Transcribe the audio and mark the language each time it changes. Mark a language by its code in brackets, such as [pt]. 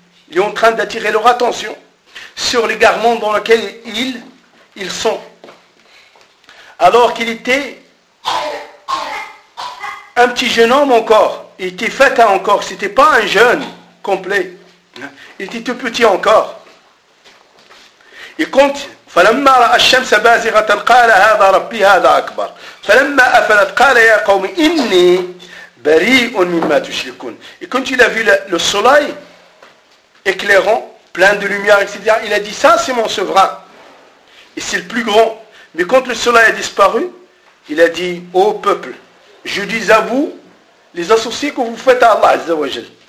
[fr] Ils sont en train d'attirer leur attention sur l'égarement dans lequel ils sont. Alors qu'il était un petit jeune homme encore, il était fatah encore, ce n'était pas un jeune complet. Il était tout petit encore. Et quand... [ar] فلما رأى الشمس بازغة قال هذا ربي هذا أكبر فلما أفلت قال يا قوم إني بريء مما تشركون. [fr] Et quand il a vu le soleil éclairant, plein de lumière, etc., il a dit, ça c'est mon sevrat et c'est le plus grand. Mais quand le soleil a disparu, il a dit, ô peuple, je dis à vous les associés que vous faites à Allah [ar] Azza wa Jal.